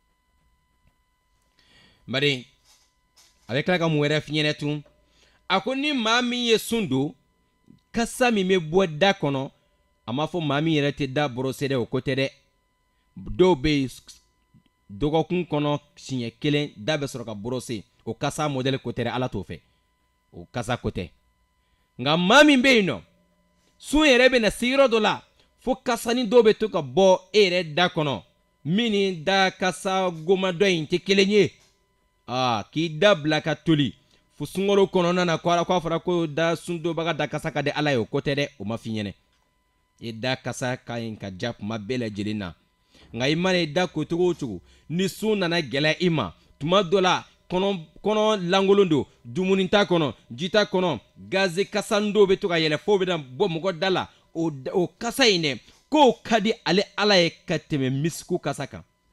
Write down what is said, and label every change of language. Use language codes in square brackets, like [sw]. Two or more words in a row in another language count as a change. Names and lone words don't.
[bm] bari a bɛ tila ka mun wɛrɛ f'i ɲɛna tun a ko ni maa min ye sun don kasa min bɛ bɔ da kɔnɔ a ma fɔ maa min yɛrɛ tɛ da borose dɛ o ko tɛ dɛ dɔw bɛ yen dɔgɔkun kɔnɔ siɲɛ kelen da bɛ sɔrɔ ka borose o kasa modèle ko tɛ dɛ ala t'o fɛ o kasa ko tɛ nka maa min bɛ yen nɔ sun yɛrɛ bɛ na se yɔrɔ dɔ la fo kasani dɔw bɛ to ka bɔ e yɛrɛ da kɔnɔ min ni da kasa goma dɔ in tɛ kelen ye k'i da bila ka toli fo sunkalo kɔnɔna na k'a fɔra ko da sundobaga da kasa ka di ala ye o ko tɛ dɛ o ma f'i ɲɛna i da kasa ka ɲi ka ja kuma bɛɛ lajɛlen na nka i mana i da ko cogo o cogo ni sun nana gɛlɛya i ma tuma dɔ la kɔnɔ lankolon don dumuni t'a kɔnɔ ji t'a kɔnɔ gazi kasa dɔw bɛ to ka yɛlɛ fo bɛ na bɔ mɔgɔ da la o kasa in dɛ k'o ka di ale ala ye ka tɛmɛ misiku kasa kan